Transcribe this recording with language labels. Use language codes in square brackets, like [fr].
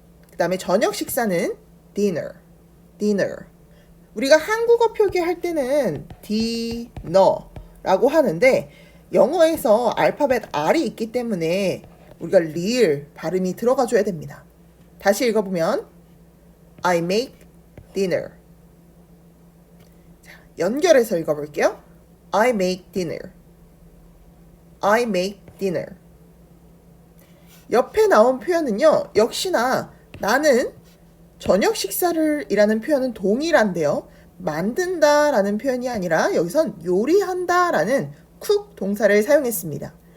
[ko] 그 다음에 저녁 식사는 dinner. 우리가 한국어 표기할 때는 dinner라고 하는데 영어에서 알파벳 R이 있기 때문에 우리가 real 발음이 들어가 줘야 됩니다. 다시 읽어보면 [en] I make dinner. [ko] 자, 연결해서 읽어볼게요. [en] I make dinner. I make dinner. [ko] 옆에 나온 표현은요. 역시나 나는 저녁 식사를 이라는 표현은 동일한데요. 만든다 라는 표현이 아니라 여기선 요리한다 라는 cook 동사를 사용했습니다.